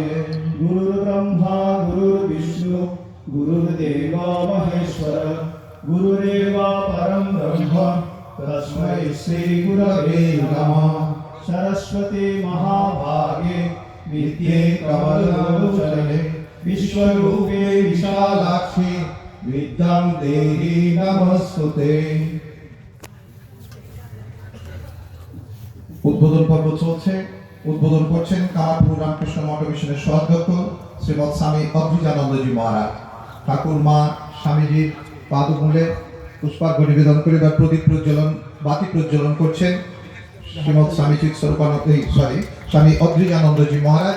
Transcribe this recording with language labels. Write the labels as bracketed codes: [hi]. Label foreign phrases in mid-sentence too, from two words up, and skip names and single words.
[sa] गुरुर्ब्रह्मा गुरुर्विष्णु गुरुर्देवो महेश्वर गुरुरेव परं ब्रह्म तस्मै श्री गुरवे नमः। सरस्वती महाभागे विद्ये कमललोचने विश्वरूपे विशालाक्षी विद्यां देहि नमस्ते। [bn] উদ্বোধন পর্ব চলছে। উদ্বোধন করছেন কামারপুর রামকৃষ্ণ মঠ মিশনের সভাধ্যক্ষ শ্রীমৎ স্বামী অদ্রিজানন্দজি মহারাজ। ঠাকুর মা স্বামীজির পাদমূলে পুষ্পার্ঘ্য নিবেদন করে বা প্রদীপ প্রজ্বলন বাতি প্রজ্বলন করছেন শ্রীমৎ স্বামী স্বামী অদ্রিজানন্দজি মহারাজ।